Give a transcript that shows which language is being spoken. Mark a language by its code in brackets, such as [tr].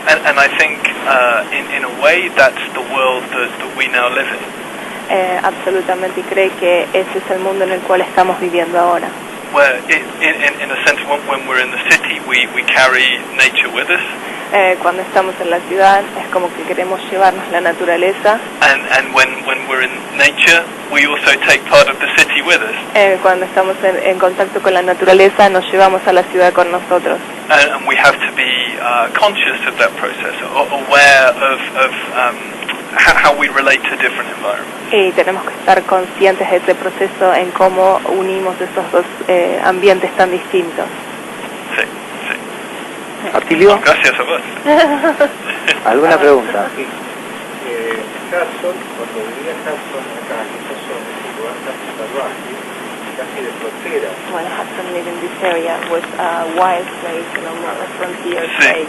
[en] And I think in a way that's the world that we now live in. [es] Absolutamente, y cree que ese es el mundo en el cual estamos viviendo ahora. [en] Where in a sense when we're in the city we carry nature with us. [es] Cuando estamos en la ciudad es como que queremos llevarnos la naturaleza. [en] And when we're in nature we also take part of the city with us. [es] Cuando estamos en contacto con la naturaleza nos llevamos a la ciudad con nosotros. [en] And we have to be conscious of that process, aware of how we relate to different environments. [es] Y tenemos que estar conscientes de ese proceso en cómo unimos esos dos ambientes tan distintos. Sí, sí. Atilio. Gracias a vos. ¿Alguna pregunta? Sí. Hudson, cuando vivía Hudson acá en esta zona, es un lugar casi salvaje, casi de frontera. [en] When Hudson lived in this area was a wild place, a frontier place.